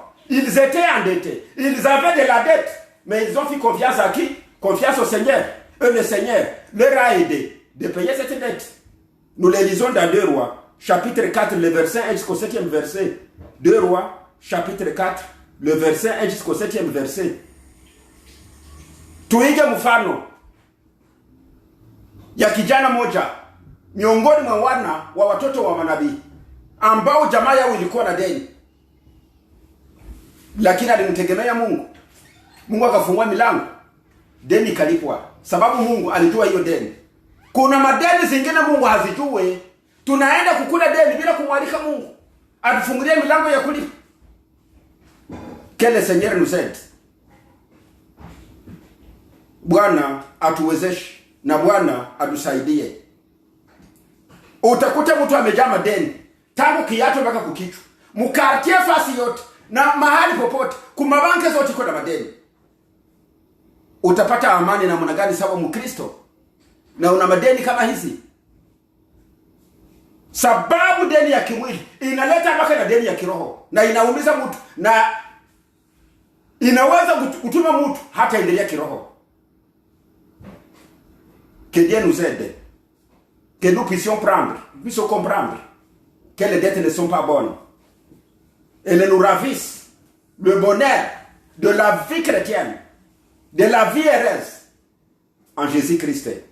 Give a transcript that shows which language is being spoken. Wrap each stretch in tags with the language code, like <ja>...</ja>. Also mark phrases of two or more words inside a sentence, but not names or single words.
<fr>Ils étaient endettés. Ils avaient de la dette. Mais ils ont fait confiance à qui? Confiance au Seigneur. Et le Seigneur leur a aidé de payer cette dette. Nous les lisons dans 2 Rois, chapitre 4, le verset 1 jusqu'au 7e verset. 2 Rois, chapitre 4, le verset 1 jusqu'au 7e verset.</fr> <sw>Tuige mfano ya kijana moja miongoni mwa wana wa watoto wa manabii ambao jamaa yao ilikuwa na deni. Lakini alimtegemea Mungu. Mungu akafungua milango. Deni kalipwa. Sababu Mungu alijua hiyo deni. Kuna madeni zingine Mungu hazijue. Tunaenda kukula deni bila kumwalika Mungu. Atufungulie milango ya kulipa.</sw> <fr>Que le Seigneur nous aide.</fr> <sw>Bwana atuwezeshe na Bwana atusaidie. Utakuta mtu amejaa madeni tangu kiatu mpaka kukichwa. Mkartie fasi yote na mahali popote kumabanke zote iko na madeni. Utapata amani na namna gani sababu Mkristo na una madeni kama hizi? Sababu deni ya kimwili inaleta mpaka na deni ya kiroho na inaumiza mtu na inaweza kutuma mtu hata endelea kiroho.</sw> <fr>Que Dieu nous aide. Que nous puissions comprendre que les dettes ne sont pas bonnes. Elles nous ravissent le bonheur de la vie chrétienne, de la vie heureuse en Jésus-Christ.</fr>